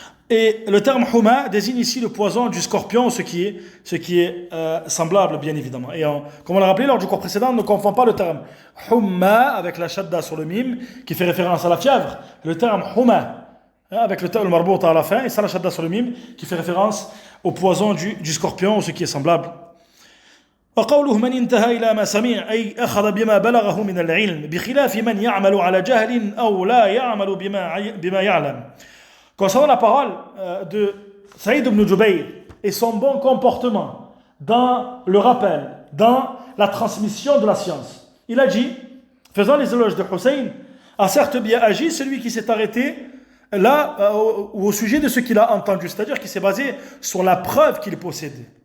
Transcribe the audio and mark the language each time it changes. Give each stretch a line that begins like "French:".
French: Et le terme huma désigne ici le poison du scorpion, ce qui est semblable bien évidemment. Et comme on l'a rappelé lors du cours précédent, ne confond pas le terme humma avec la shadda sur le mim qui fait référence à la fièvre. Le terme huma avec le terme marbout à la fin et ça la shadda sur le mim qui fait référence au poison du scorpion, ce qui est semblable.
Arabic: وقوله من انتهى إلى ما سمع أي أخذ بما بلغه من العلم بخلاف من يعمل على جهل أو لا يعمل بما يعلم.
French: Concernant la parole de Saïd ibn Jubayr et son bon comportement dans le rappel, dans la transmission de la science, il a dit, faisant les éloges de Hussein, a certes bien agi celui qui s'est arrêté là au sujet de ce qu'il a entendu, c'est-à-dire qui s'est basé sur la preuve qu'il possédait.